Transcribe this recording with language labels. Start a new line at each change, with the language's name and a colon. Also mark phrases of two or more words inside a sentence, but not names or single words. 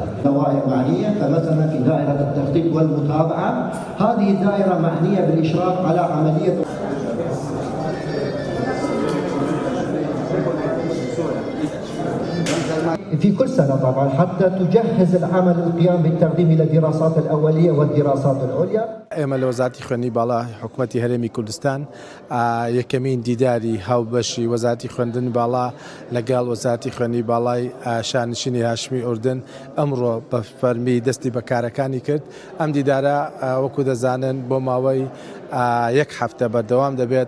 Arabic: دوائر معنية، فمثلا في دائرة التخطيط والمتابعة هذه الدائرة معنية بالإشراف على عملية في كل سنة طبعا حتى تجهز العمل القيام بالتقديم إلى الدراسات الأولية والدراسات العليا.
Central Kurdish: ئێمە لە وەزارەتی خوێندنی باڵا حکوومەتی هەرێمی کوردستان یەکەمین دیداری هاوبەشی وەزارەتی خوێندنی باڵا لەگەڵ وەزارەتی خوێندنی باڵای شانشینی هاشمی ئوردن ئەمڕۆ بە فەرمی دەستی بەکارەکانی کرد. ئەم دیدارە وەکو دەزانن بۆ ماوەی یەک هەفتە بەردەوام دەبێت.